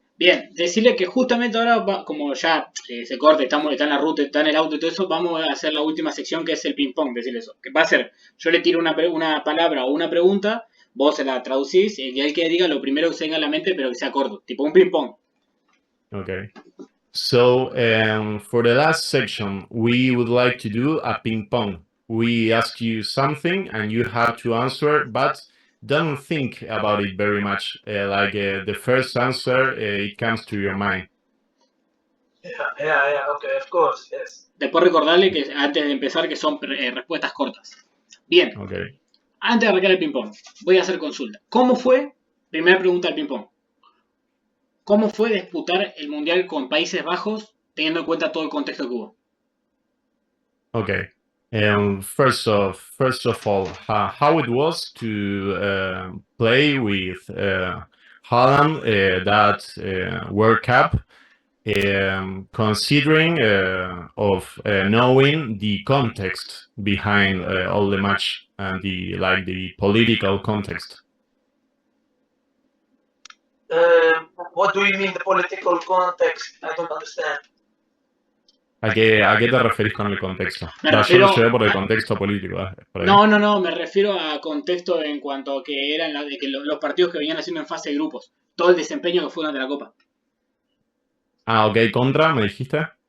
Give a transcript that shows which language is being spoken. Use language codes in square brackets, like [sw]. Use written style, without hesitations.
[es] Bien, decirle que justamente ahora, como ya se corta, está en la ruta, está en el auto y todo eso, vamos a hacer la última sección que es el ping-pong, decirle eso. Que va a ser, yo le tiro una palabra o una pregunta, vos se la traducís y el que diga lo primero que se venga a la mente, pero que sea corto, tipo un ping-pong. [en] Okay. So, for the last section, we would like to do a ping pong. We ask you something and you have to answer, but don't think about it very much. The first answer, it comes to your mind. Yeah. Okay, of course, yes. [es] Después recordarle que antes de empezar que son respuestas cortas. Bien, [en] Okay. [es] antes de arrancar el ping-pong, voy a hacer consulta. ¿Cómo fue? Primera pregunta del ping-pong. ¿Cómo fue disputar el Mundial con Países Bajos teniendo en cuenta todo el contexto que hubo? [en] Okay. First of all, how it was to play with Holland that World Cup, considering of knowing the context behind all the match and the political context. What do you mean the political context? I don't understand. [es] ¿A qué te referís con el contexto? Me Yo refiero lo llevé por el a- contexto político. Por ahí. No, me refiero a contexto en cuanto a que eran de que los partidos que venían haciendo en fase de grupos, todo el desempeño que fue durante la Copa. Ah, ok, contra, me dijiste.